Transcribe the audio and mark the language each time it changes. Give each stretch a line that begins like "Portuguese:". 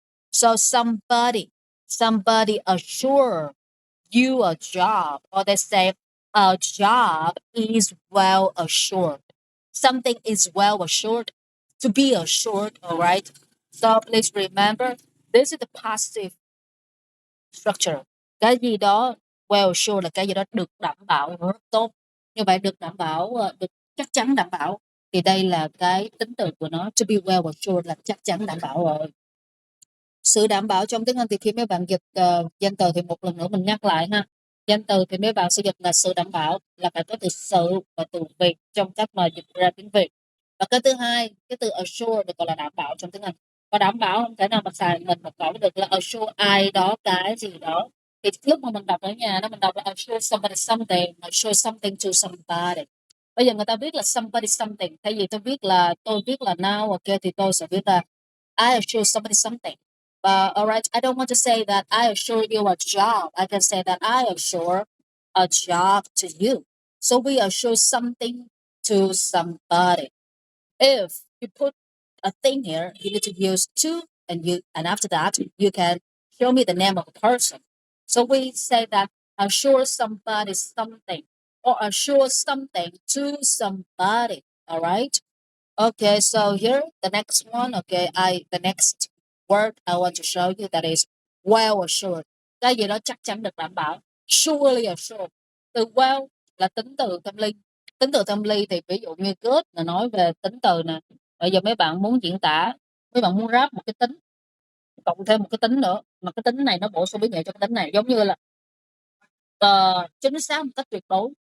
English: So somebody assure you a job, or they say a job is well assured. Something is well assured to be assured, all right? So please remember, this is the passive structure.
Vietnamese: Cái gì đó
English: well assured
Vietnamese: là cái gì đó được đảm bảo rất tốt. Như vậy được đảm bảo, được chắc chắn đảm bảo. Thì đây là cái tính từ của nó,
English: to be well assured
Vietnamese: là chắc chắn đảm bảo rồi. Sự đảm bảo trong tiếng Anh thì khi mấy bạn dịch danh từ thì một lần nữa mình nhắc lại ha. Danh từ thì mấy bạn sẽ dịch là sự đảm bảo, là phải có từ sự và từ việc trong cách mà dịch ra tiếng Việt. Và cái thứ hai, cái từ assure được gọi là đảm bảo trong tiếng Anh. Và đảm bảo không thể nào mà xài mình một câu được là assure ai đó cái gì đó. Thì lúc mà mình đọc ở nhà đó, mình đọc là
English: assure somebody something, assure something to somebody.
Vietnamese: Bây giờ người ta viết là
English: somebody something,
Vietnamese: thay vì tôi viết là
English: now, ok,
Vietnamese: thì tôi sẽ viết là
English: I assure somebody something. All right, I don't want to say that I assure you a job. I can say that I assure a job to you. So we assure something to somebody. If you put a thing here, you need to use to, and after that you can show me the name of the person. So we say that assure somebody something, or assure something to somebody. All right. Okay, so here the next one. Okay, the next word I want to show you, that is well assured.
Vietnamese: Cái gì đó chắc chắn được đảm bảo.
English: Surely assured.
Vietnamese: Từ well là tính từ tâm linh. Tính từ tâm linh thì ví dụ như good là nói về tính từ nè. Bây giờ mấy bạn muốn diễn tả, mấy bạn muốn ráp một cái tính, cộng thêm một cái tính nữa, mà cái tính này nó bổ sung ý nghĩa cho cái tính này, giống như là chính xác một cách tuyệt đối.